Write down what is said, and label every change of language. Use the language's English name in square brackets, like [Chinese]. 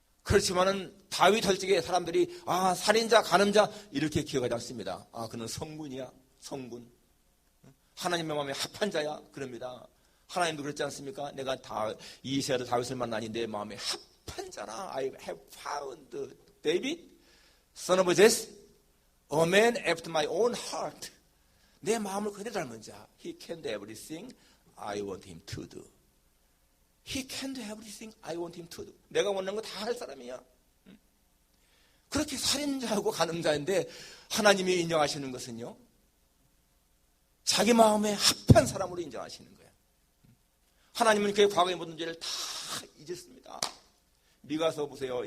[Korean] 그렇지만은 다윗 혈직의 사람들이 살인자, 간음자 이렇게 기억하지 않습니다. 그는 성군이야, 성군. 하나님의 마음에 합한 자야, 그럽니다. 하나님도 그랬지 않습니까? 내가 이새도 다윗을 만나니 내 마음에 합한 자라. [English] I have found David, son of Jesse, a man after my own heart. [Korean] 내 마음을 그대로 닮은 자. [English] He can do everything I want him to do. He can do everything I want him to do. [Korean] 내가 원하는 거 다 할 사람이야. 그렇게 살인자하고 간음자인데 하나님이 인정하시는 것은요, 자기 마음에 합한 사람으로 인정하시는 거예요. 하나님은 그의 과거의 모든 죄를 다 잊었습니다. 미가서 보세요.